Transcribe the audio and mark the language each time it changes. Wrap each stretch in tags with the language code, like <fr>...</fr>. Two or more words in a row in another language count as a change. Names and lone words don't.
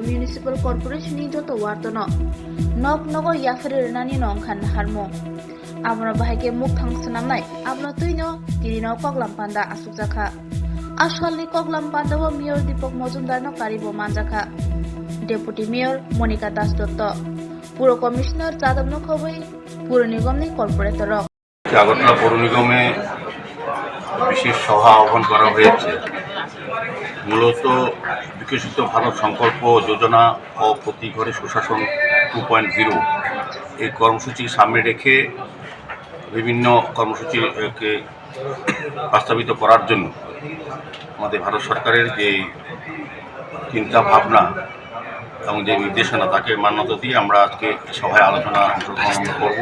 <en>Municipal Corporation</en> <trp>Joto Wartono Nok Nogo Yafri Nani Nongkan Harmo Amra bahage muk thang sanamnai amna tuino kirino Koklam Panda Achukkha Ashalni Koklam Panda wo Mayor Dipak Majumder no karibo manjakha</trp> <en>Deputy Mayor</en> <trp>Monica Das Dotto Puro Commissioner Jadab no khoboi Puro Nigom ni Corporator</trp> <bn>আগরতলা পৌর নিগমে বিশেষ সভা আহ্বান করা হয়েছে মূলত বিকশিত ভারত সংকল্প যোজনা ও প্রতি ঘরে সুশাসন 2.0 এই কর্মসূচি সামনে রেখে বিভিন্ন কর্মসূচিকে বাস্তবায়িত করার জন্য আমাদের ভারত সরকারের যে চিন্তা ভাবনা এবং যে নির্দেশনা তাকে মান্যতা দিয়ে আমরা আজকে সভায় আলোচনা অংশগ্রহণ করব।</bn>